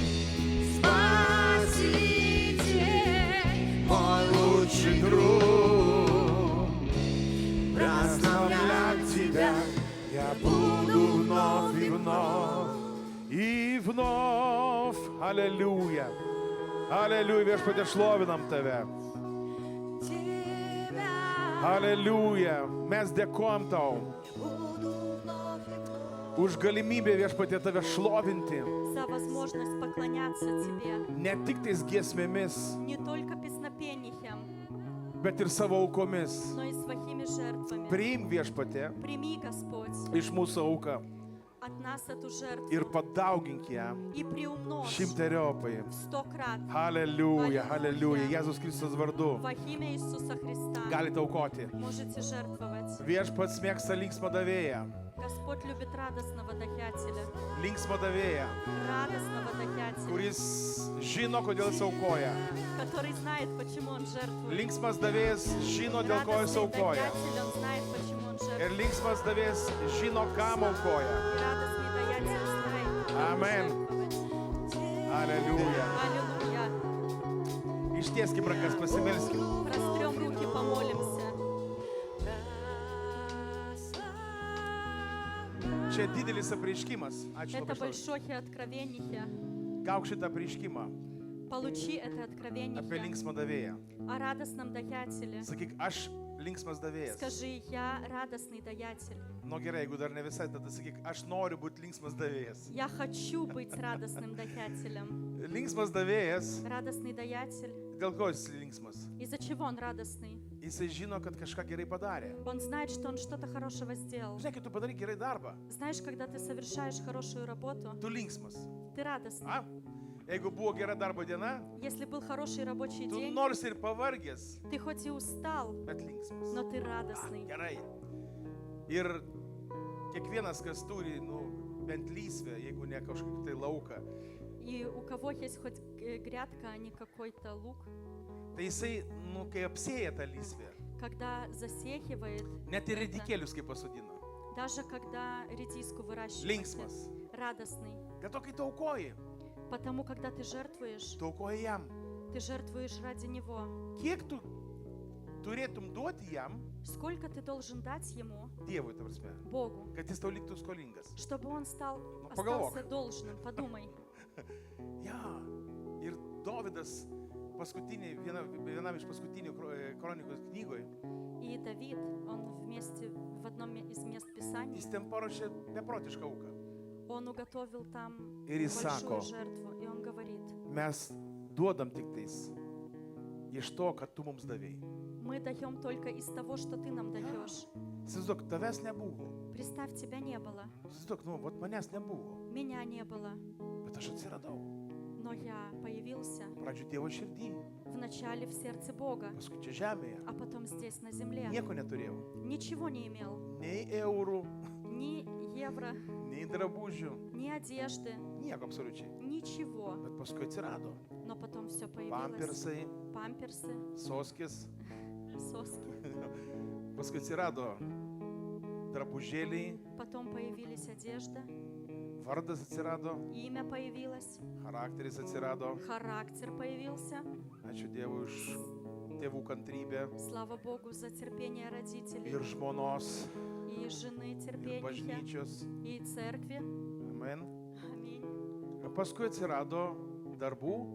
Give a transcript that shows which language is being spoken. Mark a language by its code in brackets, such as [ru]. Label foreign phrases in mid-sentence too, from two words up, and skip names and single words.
[ru] Спаситель, мой лучший друг, прославлять Тебя Я буду вновь и вновь, и вновь. Алілюя. Алілюя, [lt] viešpatie, šlovinam tave. [ru] Тебя Алілюя. [lt] Mes dėkojam tau [ru] буду вновь и вновь. [lt] už galimybę, viešpatie, tave šlovinti. [ru] за возможность поклоняться Тебе [lt] Ne tik tais giesmėmis, [ru] не только песнопением, [lt] bet ir savo aukomis. [ru] но и своими жертвами. [lt] Priimk, viešpatie, [ru] Прими, Господь, [lt] iš mūsų auką [ru] от нас эту жертву [lt] ir padaugink ją [ru] и приумножь [lt] šimteriopai. [ru] в 100 крат [lt] Aleliuja, aleliuja. Jėzus Kristus vardu. [ru] во имя Иисуса Христа. [lt] Galite aukoti. [ru] Можете жертвовать. [lt] Viešpats mėgsta linksmą davėją. [ru] Господь любит радостного дохятеля, [lt] Linksmą davėją, [ru] радостного дохятеля, [lt] kuris žino, kodėl jis aukoja. [ru] который знает, почему он жертвует. [lt] Linksmas davėjas žino, dėl ko jis [ru] Радостный [lt] aukoja. [ru] дохятель, он знает, почему он [lt] Ir [ru] жертвует. [lt] linksmas davėjas žino, kam aukoja. [ru] И радостный даятель знает, кому [lt] Amen. [ru] жертвовать. [lt] Aleliuja. [ru] Аллилуйя. [lt] Ištieskim rankas, pasimelskim. [ru] Прострем руки, помолимся. [lt] Čia didelis apreiškimas. Ačiū [ru] Это [lt] labai. [ru] большое откровение. [lt] Gauk šitą apreiškimą [ru] Получи это откровение [lt] apie linksmą davėją. [ru] о радостном даятеле. [lt] Sakyk, aš linksmas davėjas. [ru] Скажи, я радостный даятель. [lt] Nu gerai, jeigu dar ne visai, tada sakyk, aš noriu būti linksmas davėjas. [ru] Я хочу быть радостным даятелем. [lt] Linksmas davėjas, [ru] Радостный даятель. [lt] dėl ko jis linksmas? [ru] Из-за чего он радостный? [lt] Jisai žino, kad kažką gerai padarė. [ru] Он знает, что он что-то хорошего сделал. [lt] Žinai, kai tu padarai gerai darbą, [ru] Знаешь, когда ты совершаешь хорошую работу, [lt] tu linksmas. [ru] ты радостный. A? [lt] Jeigu buvo gera darbo diena, [ru] Если был хороший рабочий [lt] tu [ru] день, [lt] nors ir pavargęs, [ru] ты хоть и устал, [lt] bet linksmas. [ru] но ты радостный. [lt] Gerai. Ir kiekvienas, kas turi, bent lysvę, jeigu ne kažkokį tai lauką, [ru] И у кого есть хоть грядка, а не какой-то лук, [lt] tai jisai, kai apsėja tą lysvę, [ru] когда засеивает, [lt] net ir [ru] это, [lt] редикėlius kaip pasodina. [ru] даже когда редиску выращивает, [lt] Linksmas. [ru] радостный. [lt] Dėl to, kai tu aukoji, [ru] Потому, когда ты жертвуешь, [lt] tu aukoji jam. [ru] ты жертвуешь ради Него. [lt] Kiek tu turėtum duoti jam, [ru] Сколько ты должен дать Ему, [lt] Dievui, ta prasme, [ru] Богу, [lt] kad jis tau liktų skolingas. [ru] чтобы Он поголовок. остался должным? Подумай. [lt] Ja. Ir Dovydas vienam iš paskutinių kronikos knygoje, [ru] И Давид, он в одном из мест Писаний, [lt] jis ten paruošė beprotišką auką. [ru] он уготовил там [lt] Ir jis [ru] большую [lt] sako, [ru] жертву. И он говорит, [lt] mes duodam tik tais iš to, kad tu mums davėjai. [ru] мы даем только из того, что ты нам даешь. [lt] Įsivaizduok, tavęs nebuvo. [ru] Представь, тебя не было, [lt] Įsivaizduok, vat manęs nebuvo, [ru] меня не было, [lt] bet aš atsiradau. [ru] но я появился [lt] Pradžių Dievo širdį, [ru] вначале в сердце Бога, [lt] paskui čia žemėje. [ru] а потом здесь на земле. [lt] Nieko neturėjau. [ru] Ничего не имел, [lt] Nei eurų, [ru] ни евро, [lt] nei drabužių, [ru] ни одежды, [lt] nieko absoliučiai. [ru] ничего. [lt] Bet paskui atsirado [ru] Но потом все появилось. [lt] pampersai, [ru] Памперсы, [lt] soskis, [ru] соски. [lt] paskui atsirado drabužėliai, [ru] Потом появились одежда, [lt] vardas atsirado, [ru] имя появилось, [lt] charakteris atsirado. [ru] характер появился. [lt] Ačiū Dievui už tėvų kantrybę [ru] Слава Богу за терпение родителей [lt] ir žmonos, [ru] и жены [lt] ir [ru] терпение, [lt] bažnyčios. [ru] и церкви. [lt] Amen. [ru] Аминь. [lt] Paskui atsirado darbų